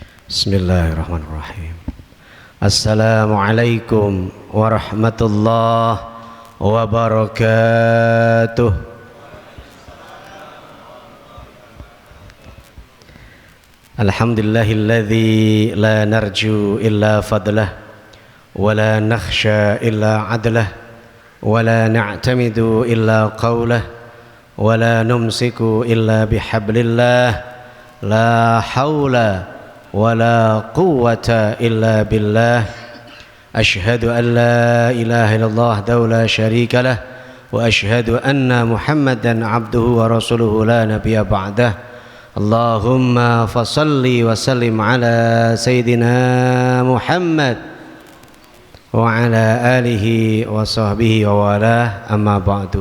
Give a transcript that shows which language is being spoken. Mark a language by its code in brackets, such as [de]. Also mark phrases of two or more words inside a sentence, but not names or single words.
[ar] بسم الله الرحمن الرحيم. السلام عليكم ورحمة الله وبركاته. الحمد لله الذي لا نرجو إلا فضله ولا نخشى إلا عدله ولا نعتمد إلا قوله ولا نمسك إلا بحبل الله لا حول ولا قوة إلا بالله. أشهد أن لا إله إلا الله وحده لا شريك له وأشهد أن محمدا عبده ورسوله لا نبي بعده. اللهم فصل وسلم على سيدنا محمد وعلى آله وصحبه ووالى، أما بعد.